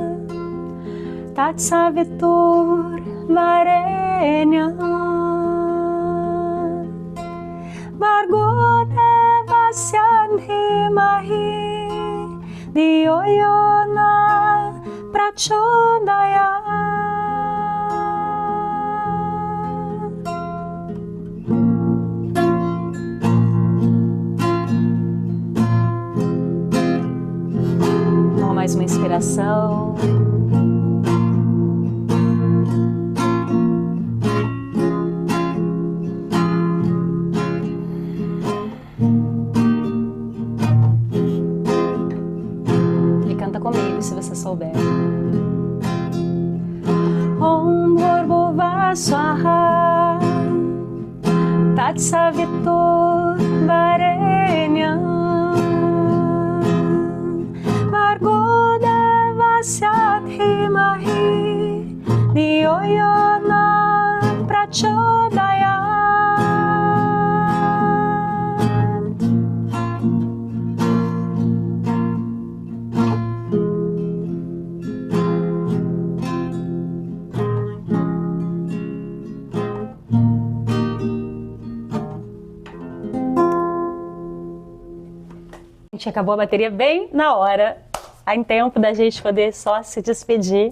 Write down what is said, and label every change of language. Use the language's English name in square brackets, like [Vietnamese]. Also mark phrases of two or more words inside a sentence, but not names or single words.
[Sanskrit] Tatsavitur Varenyam Bhargo Devasya Dhimahi Dhiyo Yona Prachodayat [Portuguese] Toma mais uma inspiração. Comigo, se você souber. [Sanskrit] Om Bhurvuvah Swaha Tatsavitur Varenyam Bhargo Devasya Dhimahi Dhiyo Yona Prachodayat [Portuguese] Acabou a bateria bem na hora, em tempo da gente poder só se despedir.